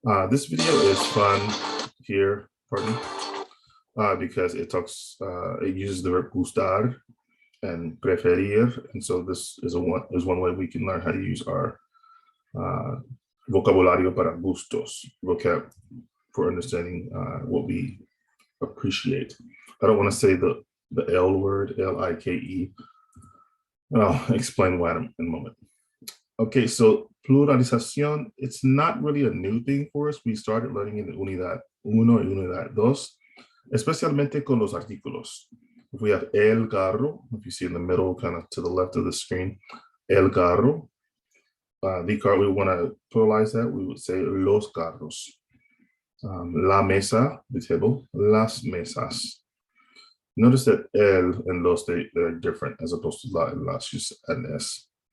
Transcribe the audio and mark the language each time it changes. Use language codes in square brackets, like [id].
[en] This video is fun here, pardon, because it uses the verb gustar and preferir, and so this is one way we can learn how to use our [es] vocabulario para gustos, [en] vocab for understanding what we appreciate. I don't want to say the L word, L-I-K-E, and I'll explain why in a moment. Okay, so pluralización, it's not really a new thing for us. We started learning in [es] unidad uno y unidad dos, especialmente con los artículos. [en] If we have [es] el carro, [en] if you see in the middle, kind of to the left of the screen, el carro, the car, we want to pluralize that, we would say [es] los carros. La mesa, [en] the table, [es] las mesas. [en] Notice that el and los, they're different as opposed to la and las, just an s.